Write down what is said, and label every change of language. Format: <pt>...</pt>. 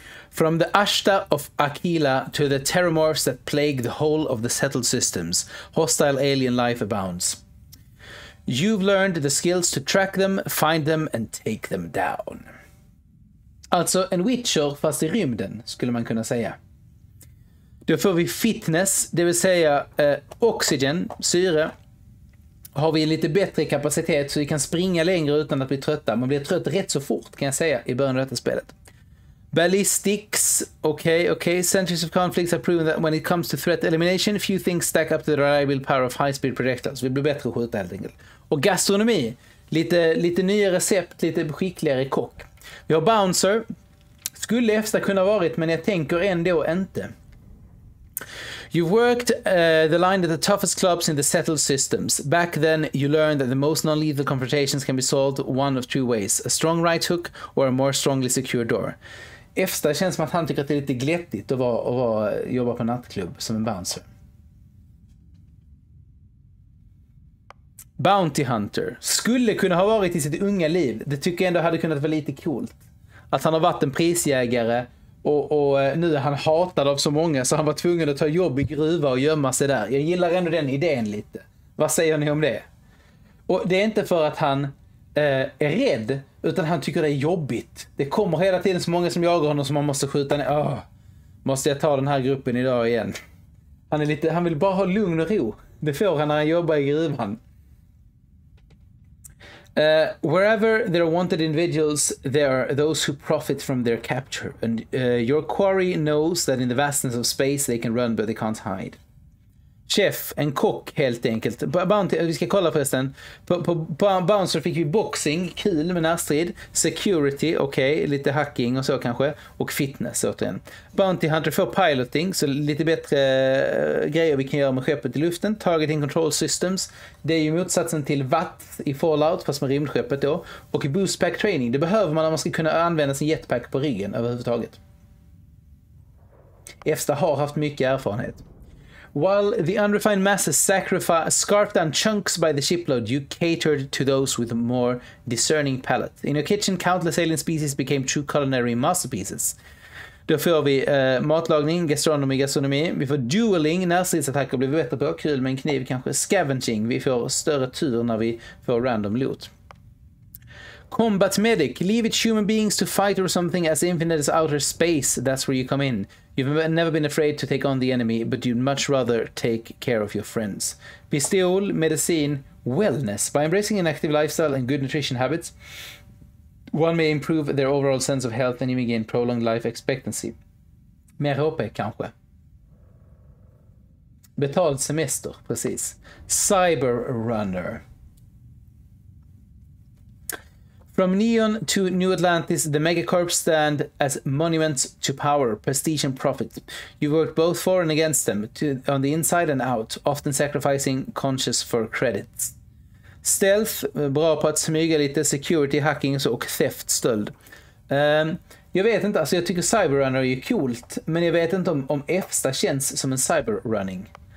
<en>From the Ashta of Aquila to the terramorphs that plague the whole of the settled systems, hostile alien life abounds. You've learned the skills to track them, find them and take them down.</en> <sv>Alltså en Witcher fast i rymden skulle man kunna säga. Då får vi fitness, det vill säga oxygen, syre. Har vi lite bättre kapacitet så vi kan springa längre utan att bli trötta. Man blir trött rätt så fort kan jag säga i början av detta spelet.</sv> <en>Ballistics, okay. Centuries of conflicts have proven that when it comes to threat elimination, few things stack up to the reliable power of high-speed projectiles.</en> <sv>Vi blir bättre att skjuta helt enkelt. Och gastronomi, lite nya recept, lite skickligare kock. Vi har bouncer, skulle FZ kunna varit, men jag tänker ändå inte.</sv> <en>You worked the line at the toughest clubs in the settled systems. Back then, you learned that the most non-lethal confrontations can be solved one of two ways. A strong right hook or a more strongly secure door.</en> <sv>FZ känns som att han tycker att det är lite glättigt att jobba på nattklubb som en bouncer. Bounty Hunter. Skulle kunna ha varit i sitt unga liv. Det tycker jag ändå hade kunnat vara lite coolt. Att han har varit en prisjägare och nu är han hatad av så många så han var tvungen att ta jobb i gruva och gömma sig där. Jag gillar ändå den idén lite. Vad säger ni om det? Och det är inte för att han är rädd utan han tycker det är jobbigt. Det kommer hela tiden så många som jagar honom som man måste skjuta ner. Måste jag ta den här gruppen idag igen? Han vill bara ha lugn och ro. Det får han när han jobbar i gruvan.</sv> <en>Wherever there are wanted individuals, there are those who profit from their capture. And your quarry knows that in the vastness of space they can run but they can't hide.</en> <sv>Chef, en kock helt enkelt. Vi ska kolla förresten. På Bouncer fick vi boxing, kul med närstrid. Security, lite hacking och så kanske. Och fitness återigen. Bounty Hunter får piloting, så lite bättre grejer vi kan göra med skeppet i luften.</sv> <en>Targeting control systems.</en> <sv>Det är ju motsatsen till Watt i Fallout, fast med rymdskeppet då. Och i boost pack training, det behöver man om man ska kunna använda sin jetpack på ryggen överhuvudtaget. FZ har haft mycket erfarenhet.</sv> <en>While the unrefined masses scarfed down chunks by the shipload, you catered to those with a more discerning palate. In your kitchen, countless alien species became true culinary masterpieces.</en> <sv>Då får vi matlagning, gastronomi. Vi får dueling, närstridsattacker blir vi bättre på. Kul med en kniv kanske. Scavenging, vi får större tur när vi får random loot.</sv> <en>Combat medic, leave it human beings to fight or something as infinite as outer space. That's where you come in. You've never been afraid to take on the enemy, but you'd much rather take care of your friends. Pistol, medicin, wellness. By embracing an active lifestyle and good nutrition habits, one may improve their overall sense of health and even gain prolonged life expectancy.</en> <sv>Mer HP kanske. Betald semester, precis. Cyberrunner.</sv> <en>From Neon to New Atlantis, the megacorps stand as monuments to power, prestige and profit. You work both for and against them, on the inside and out, often sacrificing conscience for credits.</en> <sv>Stealth, bra på att smyga lite, security, hacking och theft, stöld. Jag vet inte, alltså jag tycker cyberrunner är ju coolt, men jag vet inte om FZ känns som en cyberrunning.</sv>